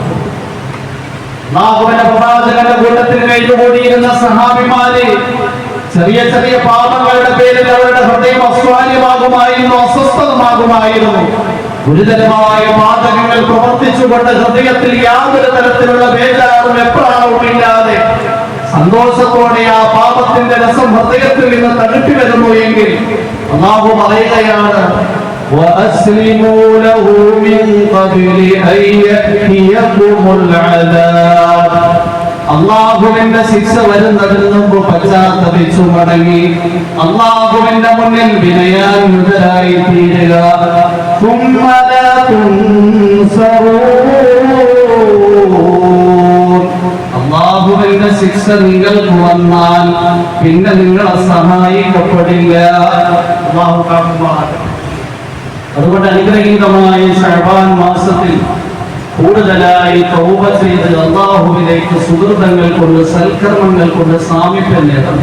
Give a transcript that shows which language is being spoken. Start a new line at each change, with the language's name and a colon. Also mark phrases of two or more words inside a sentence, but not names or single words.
Malayalam: അല്ലാഹുവിന്റെ പ്രവാചകന്റെ കൂട്ടത്തിൽ കഴിഞ്ഞുകൂടിയിരുന്ന സഹാബിമാര് ചെറിയ ചെറിയ പാപങ്ങളുടെ പേരിൽ അവരുടെ ഹൃദയം അസ്വാര്യമാകുമായിരുന്നു, അസ്വസ്ഥമാകുമായിരുന്നു. ഗുരുതരമായ പാതകങ്ങൾ പ്രവർത്തിച്ചുകൊണ്ട് ഹൃദയത്തിൽ യാതൊരു തരത്തിലുള്ള ബേജാറും എപ്രാണവും ഇല്ലാതെ സന്തോഷത്തോടെ ആ പാപത്തിന്റെ രസം ഹൃദയത്തിൽ നിന്ന് തടുപ്പി വരുന്നു എങ്കിൽ അല്ലാഹു പറയുകയാണ്,
Arabic: وَأَسْلِمُوا لَهُ مِنْ قَبْلِ أَنْ يَأْتِيَكُمُ الْعَذَابُ.
Malayalam: അല്ലാഹുവിന്റെ ശിക്ഷ വരുന്നതിന് മുമ്പ് പശ്ചാത്തപിച്ചു മടങ്ങി അല്ലാഹുവിന്റെ മുന്നിൽ വിനയാന്വിതരായി തീരുക.
Arabic: ثُمَّ لَا تُنْصَرُونَ.
Malayalam: അല്ലാഹുവിന്റെ ശിക്ഷ നിങ്ങൾക്ക് വന്നാൽ പിന്നെ നിങ്ങളെ സഹായിക്കപ്പെടില്ല. അല്ലാഹു കാക്കുമാറാകട്ടെ. അതുകൊണ്ട് അനുഗ്രഹീതമായ ശഅബാൻ മാസത്തിൽ കൂടുതലായി തൗബ ചെയ്ത് അല്ലാഹുവിലേക്ക് സുഹൃതങ്ങൾ കൊണ്ട് സൽക്കർമ്മങ്ങൾ കൊണ്ട് സാമീപ്യം നേടണം.